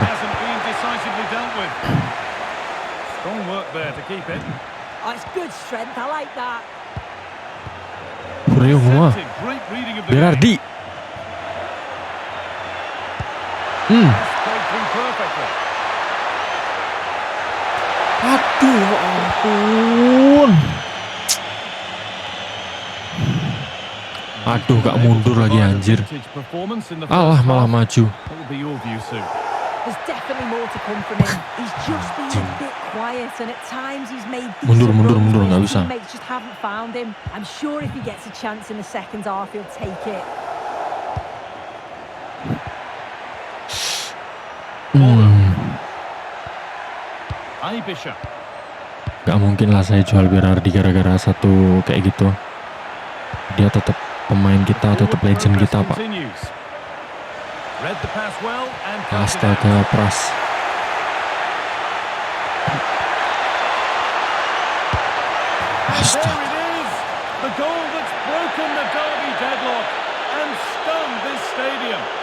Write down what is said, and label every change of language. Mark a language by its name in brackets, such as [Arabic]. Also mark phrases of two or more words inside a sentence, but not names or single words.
[English] Hasn't been decisively dealt with. Strong work there to keep it. Oh, it's good strength. I like that. [Indonesian] Fureo semua. [English] Intercepted. Great reading of the game. Berardi. Played through perfectly. [Indonesian] Aduh, ya ampun. Aduh, gak mundur lagi anjir. [English] Vintage performance in the first [Indonesian] Alah, malah [English] half. [Indonesian] maju. [English] What will be your view soon? There's definitely more to come from him. He's just been a bit quiet, and at times he's made decent [Indonesian] Mundur, [English] runs, [Indonesian] mundur, [English] but [Indonesian] nggak [English] his [Indonesian] bisa. [English] teammates just haven't found him. I'm sure if he gets a chance in the second half, he'll take it. Aibisha. [Indonesian] Gak mungkin lah saya jual Berardi gara-gara satu kayak gitu. Dia tetap pemain kita, tetap legend kita, Pak. [English] Continues. Read the pass well and counted it. [Indonesian] Astaga, Pras. [English] And there it is, the goal that's broken the derby deadlock and stunned this stadium.